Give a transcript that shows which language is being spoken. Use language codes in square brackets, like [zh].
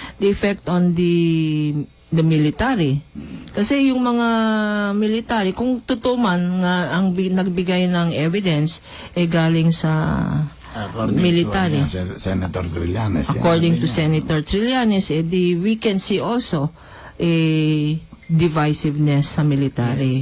[en] The effect on the military. [tl] Kasi yung mga military, kung totoo man nga ang nagbigay ng evidence, galing sa military. [en] Senator Trillanes. According to Senator Trillanes, we can see also a divisiveness sa military.